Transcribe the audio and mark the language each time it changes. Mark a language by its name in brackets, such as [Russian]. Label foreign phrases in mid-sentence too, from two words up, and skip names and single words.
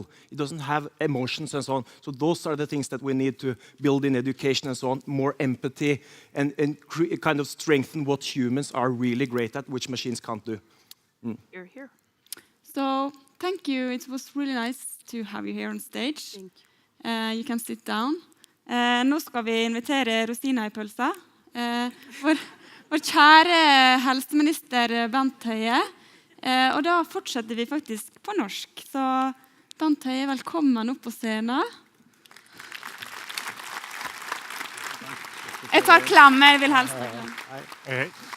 [English] It doesn't have emotions and so on. So those are the things that we need to build in education and so on, more empathy and kind of strengthen what humans are really great at, which machines can't do. You're here. So thank you. It was really nice to have you here on stage. Thank you. You can sit down. [Norwegian] Nå skal vi invitere Rosina i pølsa. Vår kjære helseminister Bent Høie. Og da fortsetter vi faktisk på norsk. Så Bent Høie, velkommen opp på scenen. Jeg tar klem, jeg vil helst ta klem.